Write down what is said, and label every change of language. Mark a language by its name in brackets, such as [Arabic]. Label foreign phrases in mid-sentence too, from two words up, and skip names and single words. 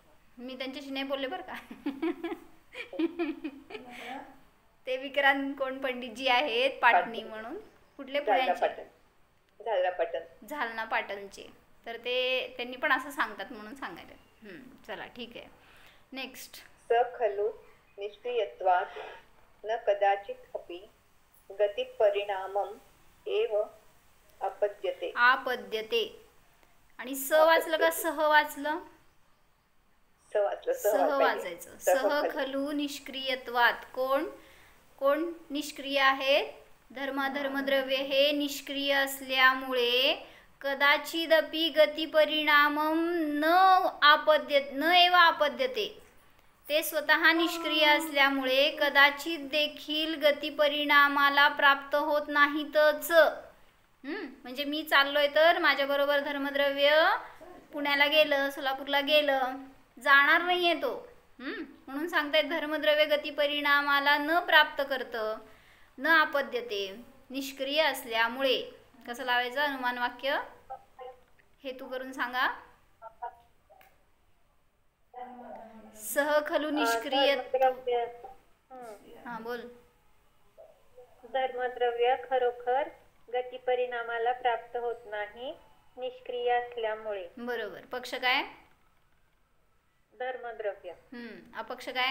[Marathi] मी त्यांच्याशी नाही बोलले बरं का. ते विक्रांत कोण पंडितजी आहेत पाटणी म्हणून, कुठले पुण्याचे, झालना पाटणचे, तर ते त्यांनी पण असं सांगतात म्हणून सांगायला. चला ठीक आहे, नेक्स्ट. [Sanskrit] स खलु निष्क्रियत्वात् न कदाचित अपि गती परिणामम एव अपद्यते. आपद्यते. [Marathi] आणि स वाचलं का सह वाचलं? सह वाचायचं. [Sanskrit] सह खलु निष्क्रियत्वात. [Marathi] कोण कोण निष्क्रिय आहेत? धर्माधर्मद्रव्य हे निष्क्रिय असल्यामुळे [Sanskrit] कदाचिदपि गती परिणामम न एव आपद्यते. [Marathi] ते स्वतः निष्क्रिय असल्यामुळे कदाचित देखील गती परिणामाला प्राप्त होत नाहीतच. म्हणजे मी चाललोय तर माझ्याबरोबर धर्मद्रव्य पुण्याला गेलं, सोलापूरला गेलं, जाणार नाहीये तो. म्हणून सांगतायत धर्मद्रव्य गती परिणामाला न प्राप्त करतं, [Sanskrit] न आपद्यते, [Marathi] निष्क्रिय असल्यामुळे. कसं लावायचं अनुमान वाक्य? हेतू करून सांगा. [Sanskrit] सह खलु निष्क्रिय. [Marathi] हा बोल. धर्मद्रव्य खरोखर गती परिणामाला प्राप्त होत नाही निष्क्रिय असल्यामुळे. बरोबर. पक्ष काय? धर्मद्रव्य. अपक्ष काय?